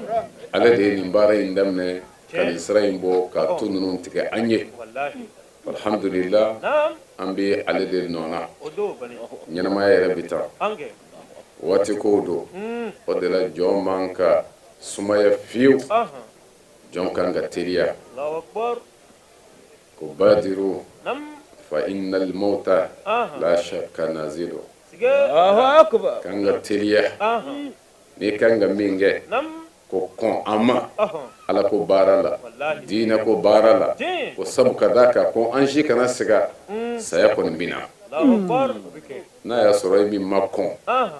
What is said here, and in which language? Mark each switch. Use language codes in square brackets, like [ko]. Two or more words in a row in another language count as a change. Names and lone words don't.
[bm] ale de ye nin baara in daminɛ ka nin sira in bɔ ka to ninnu tigɛ an ye wallahi alhamdulillah nam an bɛ ale de nɔ na odo bani ɲɛnamaya yɛrɛ bi tan ange waati kow don mm o de la jɔn man ka sumaya fiyewu aha jɔn kan ka teliya [ar] allahu akbar [bm] ko badiru nam [ar] fa innal mauta [bm] aha [ar] la shakka nazilu sige allahu akbar [bm] kan ka teliya aha ni kan ka min kɛ nam ko kɔn an ma aha ala ko baara la wallahi diinɛ ko baara la jin o sabu ka da kan ko an si kana siga saya kɔni bɛ na [ar] allahu akbar ubike [bm] n'a y'a sɔrɔ e min ma kɔn aha